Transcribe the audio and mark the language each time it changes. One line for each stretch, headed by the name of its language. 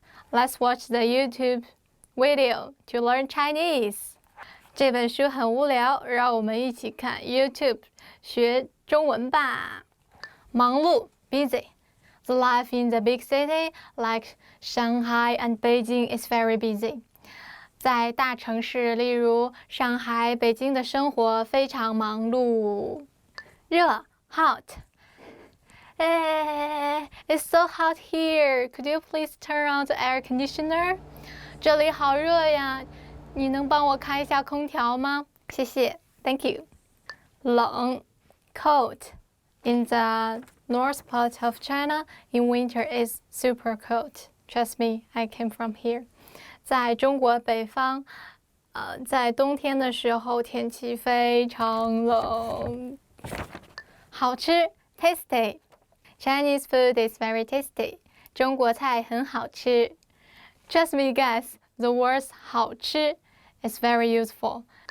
English: Let's watch the YouTube video to learn Chinese.
Chinese: 这本书很无聊，让我们一起看 YouTube 学中文吧。
English: 忙碌 busy. The life in the big city like Shanghai and Beijing is very busy.
Chinese: 在大城市，例如上海、北京的生活非常忙碌。
English: 热 hot. It's so hot here. Could you please turn on the air conditioner?
Chinese: 这里好热呀，你能帮我开一下空调吗？
English: 谢谢 ，Thank you。 冷 ，cold。 In the north part of China, in winter is super cold. Trust me, I came from here.
Chinese: 在中国北方，在冬天的时候天气非常冷。
English: 好吃 ，tasty。 Chinese food is very tasty.
Chinese: 中国菜很好吃。
English: Trust me, guys, the word 好吃 is very useful.